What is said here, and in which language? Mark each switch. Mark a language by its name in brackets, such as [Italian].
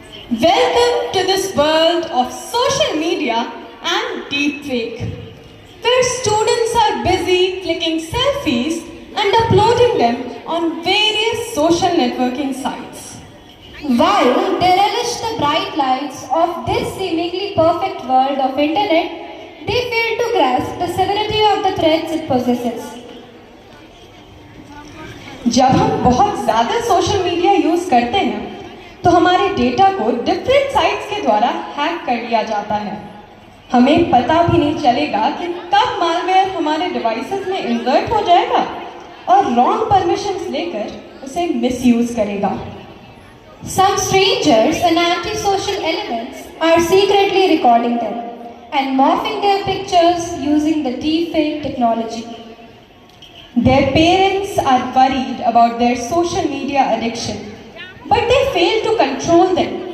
[English] Welcome to this world of social media and deepfake, where students are busy clicking selfies and uploading them on various social networking sites. While they relish the bright lights of this seemingly perfect world of internet, they fail to grasp the severity of the threats it possesses. [Hindi] जब हम बहुत ज़्यादा social media use करते हैं तो हमारे data को different sites के द्वारा हैक कर लिया जाता है। हमें पता भी नहीं चलेगा कि कब मालवेयर हमारे डिवाइसेस में इंसर्ट हो जाएगा और रॉन्ग परमिशंस लेकर उसे मिसयूज करेगा। [English] Some strangers and antisocial elements are secretly recording them and morphing their pictures using the deepfake technology. Their parents are worried about their social media addiction, but they fail to control them.